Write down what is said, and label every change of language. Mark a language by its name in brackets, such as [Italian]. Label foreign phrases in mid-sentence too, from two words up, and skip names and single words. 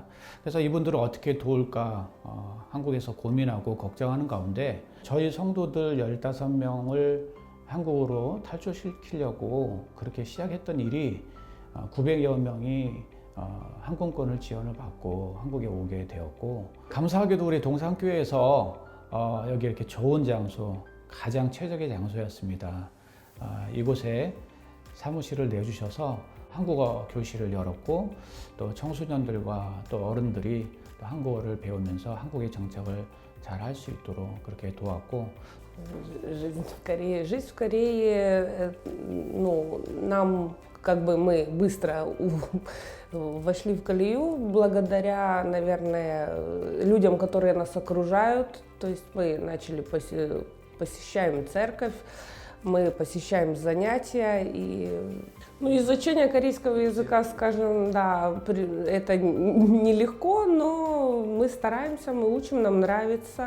[Korean] 그래서 이분들을 어떻게 도울까 한국에서 고민하고 걱정하는 가운데 저희 성도들 15명을 한국으로 탈출시키려고 그렇게 시작했던 일이 900여 명이 항공권을 지원을 받고 한국에 오게 되었고 감사하게도 우리 동산교회에서 여기 이렇게 좋은 장소, 가장 최적의 장소였습니다. 이곳에 사무실을 내주셔서 한국어 교실을 열었고 또 청소년들과 또 어른들이 또 한국어를 배우면서 한국의 정착을 잘 할 수 있도록 그렇게 도왔고 [Russian] Жизнь в Корее, ну, нам как бы мы быстро вошли в колею благодаря, наверное, людям, которые нас окружают. То есть мы начали посещаем церковь, мы посещаем занятия и изучение корейского языка, скажем, да, это нелегко, но мы стараемся, мы учим, нам нравится.